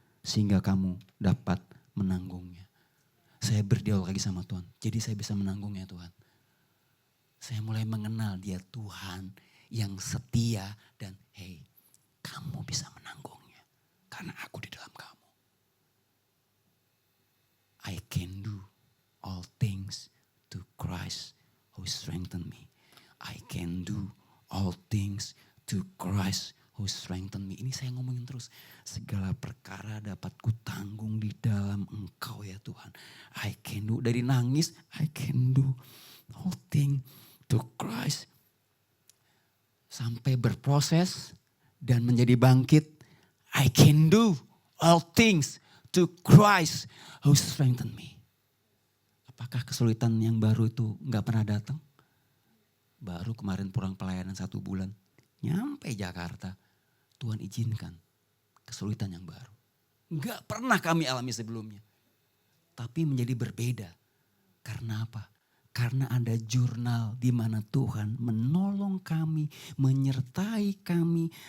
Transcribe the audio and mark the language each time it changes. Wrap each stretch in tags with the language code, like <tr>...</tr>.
<id>Sehingga kamu dapat menanggungnya. Saya berdialog lagi sama Tuhan, jadi saya bisa menanggungnya Tuhan. Saya mulai mengenal dia Tuhan yang setia dan hey, kamu bisa menanggungnya karena aku di dalam kamu.</id> <en>I can do all things to Christ who strengthen me. I can do all things to Christ who strengthen me.</en> <id>Ini saya ngomongin terus. Segala perkara dapat kutanggung di dalam Engkau ya Tuhan.</id> <en>I can do.</en> <id>Dari nangis,</id> <en>I can do all things to Christ.</en> <id>Sampai berproses dan menjadi bangkit.</id> <en>I can do all things to Christ who strengthen me.</en> <id>Apakah kesulitan yang baru itu gak pernah datang? Baru kemarin pulang pelayanan 1 bulan. Nyampe Jakarta. Tuhan izinkan kesulitan yang baru. Gak pernah kami alami sebelumnya. Tapi menjadi berbeda. Karena apa? Karena ada jurnal di mana Tuhan menolong kami, menyertai kami.</id>